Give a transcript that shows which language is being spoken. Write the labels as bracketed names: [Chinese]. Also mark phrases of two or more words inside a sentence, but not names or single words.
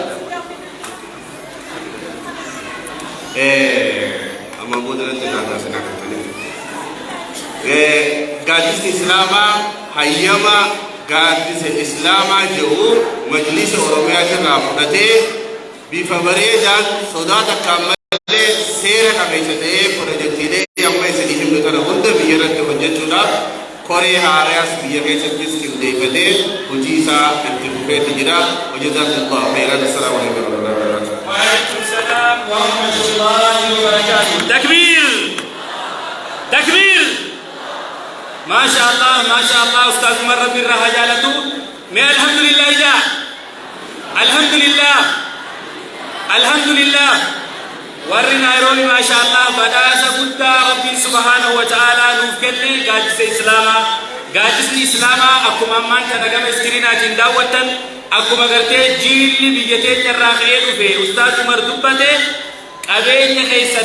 [Oromo] amma boodarratti naannoo sanaa kan ta'e gaaddisni islaamaa hayyama gaaddisa islaamaa jedhu majlisa Oromiyaatirraa fudhatee bifa bareedaan sodaa takkaan malee seera qabeessa ta'ee pirojektiilee amma isinii himnu kana hunda biyya irratti hojjechuudhaaf koree haaraas biyya keessattis qindeeffatee hojii isaa itti fufeetti jira. [Arabic] وجزاكم الله خيرا. السلام عليكم و رحمة الله و بركاته. و عليكم السلام و رحمة الله و بركاته. تكبير! تكبير! ما شاء الله، ما شاء الله, [Oromo] Ustaz Umar Rabbi irraa haa jaalatu. Mee alhamdulillah ijaa. [Arabic] الحمد لله. الحمد لله. [Oromo] warri Naayiroobii MashaAllah badhaasa guddaa Rabbiin [Arabic] سبحانه و تعالى [Oromo] nuuf kenne gaaddisa islaamaa. Gaaddisni islaamaa akkuma ammaan kana gama iskiriinaatiin daawwattan akkuma gartee jiilli biyya teenya irraa ka'ee dhufe Ustaaz Umar dubbate qabeenya keessan